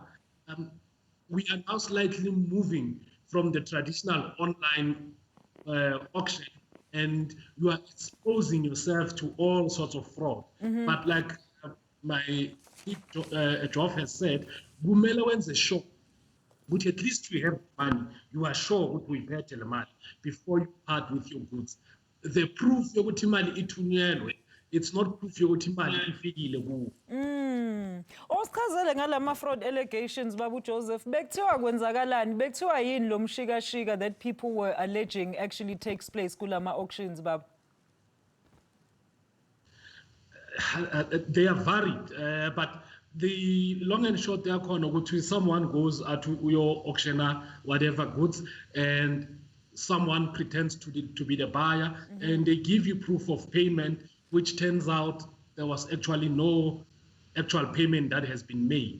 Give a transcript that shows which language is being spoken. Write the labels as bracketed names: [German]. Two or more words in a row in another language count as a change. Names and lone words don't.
[English] We are now slightly moving from the traditional online auction, and you are exposing yourself to all sorts of fraud. But like my Joff has said, [North Ndebele] Gumela wenze [English] sure, but at least you have money. You are sure what we pay money before you part with your goods. The proof [North Ndebele] yokuthi imali ithunyelwe, [English] it's not proof [North Ndebele] yokuthi imali ifikile kuwe. Osichazele ngalama [English] fraud allegations [North Ndebele] babu Joseph, bekuthiwa kwenzakalani, bekuthiwa yini lo mshikashika [English] that people were alleging actually takes place [North Ndebele] kulama auctions babu? [English] They are varied, but the long and short they are going someone goes to your auctioneer, whatever goods, and someone pretends to be the buyer, and they give you proof of payment, which turns out there was actually no actual payment that has been made.